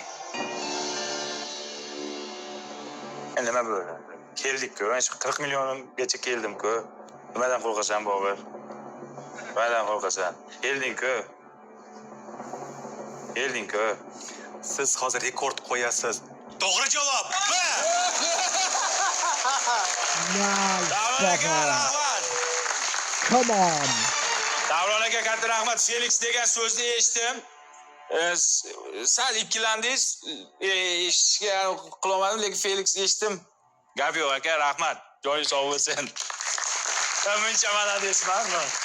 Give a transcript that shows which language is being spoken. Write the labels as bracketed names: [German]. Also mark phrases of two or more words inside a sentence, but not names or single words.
[Uzbek] Nima bo'ldi? Keldik-ku. Men 40 milliongacha keldim-ku. Nimadan qo'rqasan, Bobur? Nimadan qo'rqasan? Kelding-ku. Kelding-ku. Siz hozir rekord qo'yasiz. To'g'ri javob. B. [English] Nice, Bobber. Come on. [Uzbek] Davron aka katta rahmat. Felix degan so'zni eshitdim. Sal ikkilandingiz. Eshitishga qilolmadim, lekin Felix eshitdim. Gap yo'q aka, rahmat. Joyingiz sog' bo'lsin. Muncha mana desmanmi?